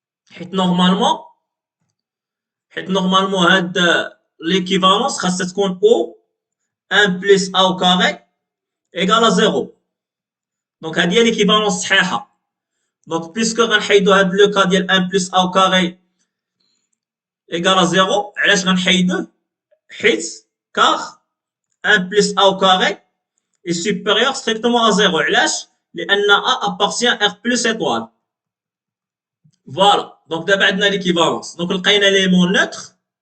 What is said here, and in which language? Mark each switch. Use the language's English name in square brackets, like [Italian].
[Arabic] حيت نورمالمون هاد [French] l'équivalence [Arabic] خاصها تكون او [French] 1 plus a au carré égale à 0. [Arabic] دونك هادي هي l'équivalence صحيحه. دونك بيسكو غنحيدو هاد لو كا ديال [French] 1 plus a au carré égale à 0. [Arabic] علاش غنحيدوه؟ حيت [French] car 1 plus a au carré est supérieur strictement à 0. [Arabic] علاش؟ لأن [French] A appartient à R plus étoile. Voilà. Donc d'abord [Arabic] عندنا [French] l'équivalence. Donc [Arabic] لقينا [French] l'élément neutre.